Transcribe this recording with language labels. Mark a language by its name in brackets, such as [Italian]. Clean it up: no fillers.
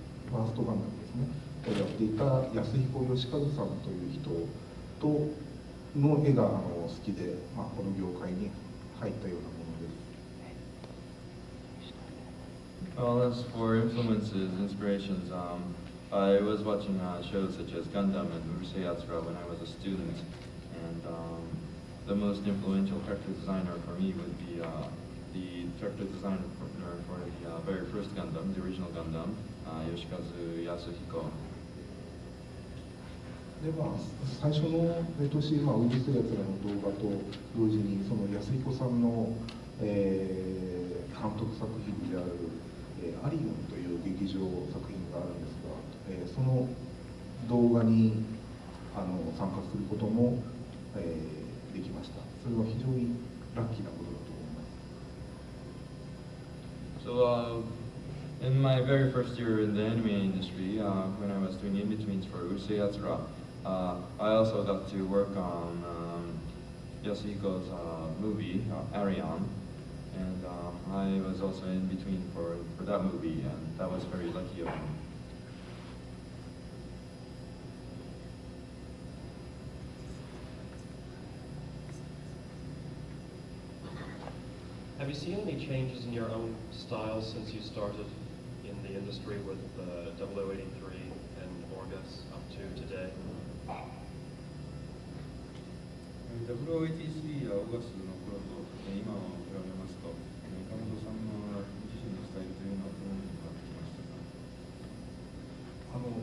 [Japanese] ファーストガンダムですねをやっていた安彦義和さんという人との絵が好きで、この業界に入ったようなものです。 [English] Well, as for influences, inspirations, I was watching shows such as Gundam and Urusei Yatsura when I was a student, and the most influential character designer for me would be the character designer for the very first Gundam, the original Gundam, Yoshikazu Yasuhiko. [Japanese] で最初の年、うるせえやつらの動画と同時にその安彦さんの、監督作品である、アリオンという劇場作品があるんですが、その動画に参加することも、できました。それは非常にラッキーなことだと思います。 [English] So, in my very first year in the anime industry, when I was doing in-betweens for Urusei Yatsura, I also got to work on Yasuhiko's movie, Arion, and I was also in between for that movie, and that was very lucky of me. Have you seen any changes in your own style since you started in the industry with 0083 and Orgus up to today? [Japanese] 0083やオーガスの頃と今を比べますと、岡本さんの自身のスタイルというのはどのように変わってきましたか？